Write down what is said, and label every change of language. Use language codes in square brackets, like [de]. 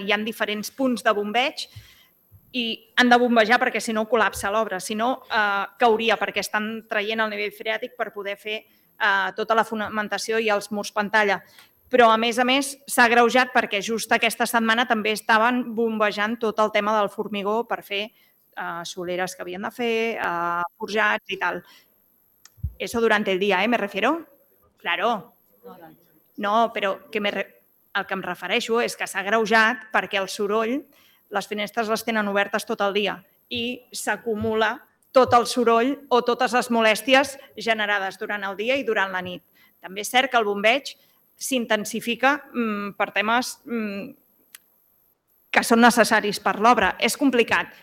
[ca] Hi ha diferents punts de bombeig i han de bombejar perquè si no col·lapsa l'obra, si no cauria perquè estan traient el nivell freàtic per poder fer tota la fonamentació i els murs pantalla. Però, a més, s'ha agreujat perquè just aquesta setmana també estaven bombejant tot el tema del formigó per fer soleres que havien de fer, forjats i tal. [es] Eso durante el día, me refiero. Claro. [ca] No, però el que em refereixo és que s'ha agreujat perquè el soroll, les finestres les tenen obertes tot el dia i s'acumula tot el soroll o totes les molèsties generades durant el dia i durant la nit. També és cert que el bombeig s'intensifica per temes que són necessaris per l'obra. És complicat.